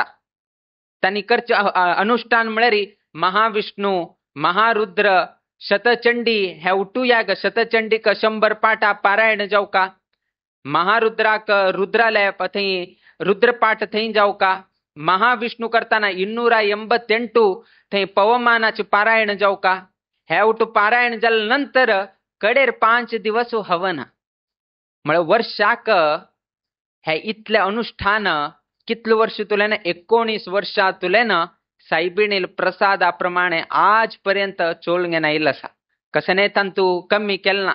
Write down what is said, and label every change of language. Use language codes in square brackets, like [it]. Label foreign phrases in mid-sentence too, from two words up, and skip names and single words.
[kok] तांनी करचे अनुष्ठान म्हळ्यार महाविष्णू महारुद्र शतचंडी हे उठू याग शतचंडीक 100 पाठा पारायण जाऊ का, महारुद्राक रुद्रालय थंय रुद्रपाठ थंय जाऊ का, महाविष्णू करताना 288 थंय पवमानाचे पारायण जाऊ का। हे उठू पारायण जाल्या नंतर कडेर 5 दिवस हवन। म्हळ्यार वर्षाक हे इतले अनुष्ठान कितले वर्ष तुलेन 19 वर्षा तुलेन सायबिणील प्रसादाप्रमाणे आज पर्यंत चोलंगे नाईल आसा। कसने तंतू कमी केलना।